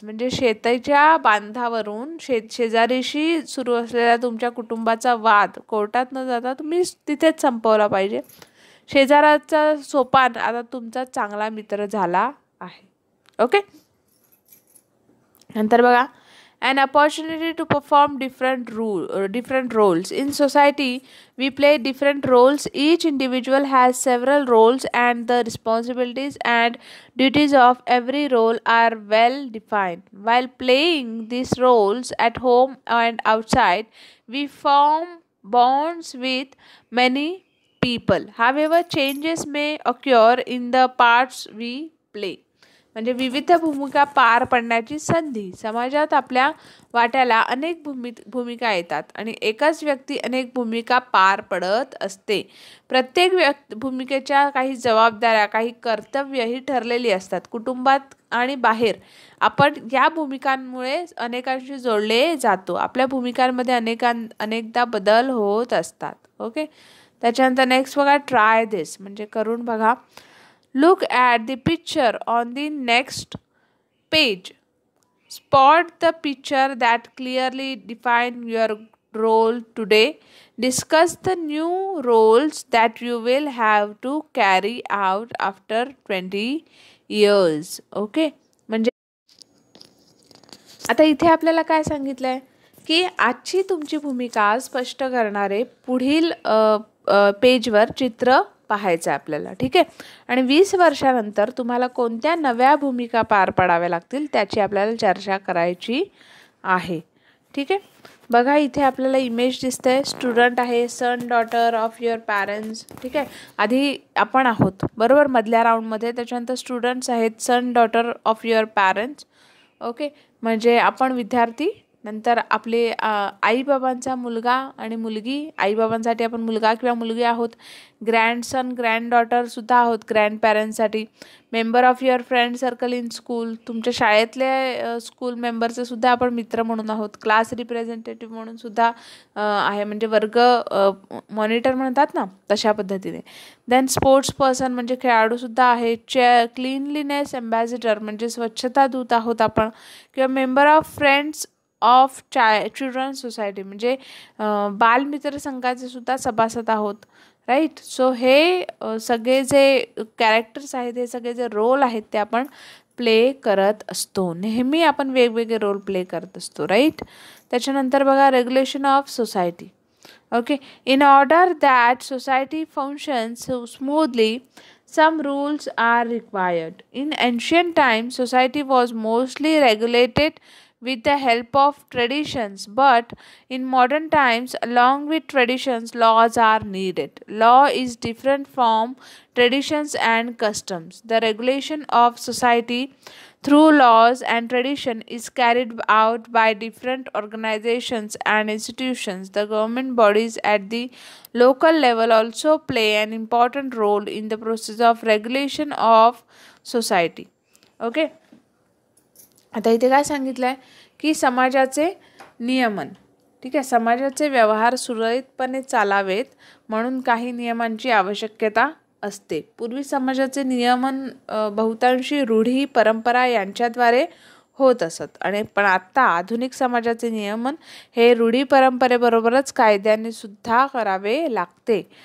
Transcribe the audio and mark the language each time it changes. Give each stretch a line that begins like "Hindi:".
Marathi: म्हणजे शेताच्या बांधावरून शेजारीशी सुरू असलेला तुमच्या कुटुंबाचा वाद कोर्टात न जाता तुम्ही तिथेच संपवला पाहिजे. शेजाराचा सोपान आता तुमचा चांगला मित्र झाला आहे. ओके. नंतर बघा,
English: an opportunity to perform different roles. In society, we play different roles. Each individual has several roles and the responsibilities and duties of every role are well defined. While playing these roles at home and outside, we form bonds with many people. However, changes may occur in the parts we play.
Marathi: म्हणजे विविध भूमिका पार पडण्याची संधी. समाजात आपल्या वाट्याला अनेक भूमिका येतात आणि एकाच व्यक्ती अनेक भूमिका पार पडत असते. प्रत्येक भूमिकेच्या काही जबाबदाऱ्या, काही कर्तव्यही ठरलेली असतात. कुटुंबात आणि बाहेर आपण या भूमिकांमुळे अनेकांशी जोडले जातो. आपल्या भूमिकांमध्ये अनेकदा बदल होत असतात. ओके. त्याच्यानंतर नेक्स्ट बघा,
English: try this,
Marathi: म्हणजे करून बघा.
English: Look at the picture on the next page. Spot the picture that clearly define your role today. Discuss the new roles that you will have to carry out after 20 years. Okay.
Marathi: म्हणजे आता इथे आपल्याला काय सांगितलंय की आजची तुमची भूमिका स्पष्ट करणारे पुढील पेजवर चित्र पाहायचं आहे आपल्याला. ठीक आहे. आणि 20 वर्षानंतर तुम्हाला कोणत्या नव्या भूमिका पार पाडाव्या लागतील त्याची आपल्याला चर्चा करायची आहे. ठीक आहे. बघा इथे आपल्याला इमेज दिसते. स्टुडंट आहे,
English: Son daughter of your parents.
Marathi: ठीक आहे. आधी आपण आहोत बरोबर मधल्या राऊंडमध्ये. त्याच्यानंतर स्टुडंट्स आहेत,
English: Son daughter of your parents.
Marathi: Okay. म्हणजे आपण विद्यार्थी. नंतर आपले आईबाबांचा मुलगा आणि मुलगी. आईबाबांसाठी आपण मुलगा किंवा मुलगी आहोत. ग्रँडसन ग्रँड डॉटरसुद्धा आहोत grand पॅरेंट्ससाठी.
English: Member of your friend circle in school.
Marathi: तुमच्या शाळेतले स्कूल मेंबरचे सुद्धा आपण मित्र म्हणून आहोत. क्लास रिप्रेझेंटेटिव्ह म्हणून सुद्धा आहे, म्हणजे वर्ग मॉनिटर म्हणतात ना तशा पद्धतीने. देन स्पोर्ट्स पर्सन म्हणजे खेळाडूसुद्धा आहे. क्लीनलीनेस एम्बॅसिडर म्हणजे स्वच्छता दूत आहोत आपण. किंवा
English: member of friends of children society
Marathi: म्हणजे बालमित्र संघाचे सुद्धा सभासद आहोत. राईट. सो हे सगळे जे कॅरेक्टर्स आहेत, हे सगळे जे रोल आहेत ते आपण प्ले करत असतो. नेहमी आपण वेगवेगळे रोल प्ले करत असतो. राईट. त्याच्यानंतर बघा,
English: Regulation of society. Okay. In order that society functions smoothly, some rules are required. In ancient times, society was mostly regulated with the help of traditions, but in modern times, along with traditions, laws are needed. Law is different from traditions and customs. The regulation of society through laws and tradition is carried out by different organizations and institutions. The government bodies at the local level also play an important role in the process of regulation of society. Okay.
Marathi: आता इथे काय सांगितलं आहे की समाजाचे नियमन, ठीक आहे, समाजाचे व्यवहार सुरळीतपणे चालावेत म्हणून काही नियमांची आवश्यकता असते. पूर्वी समाजाचे नियमन बहुतांशी रूढी परंपरा यांच्याद्वारे होत असत आणि पण आत्ता आधुनिक समाजाचे नियमन हे रूढी परंपरेबरोबरच कायद्याने सुद्धा करावे लागते.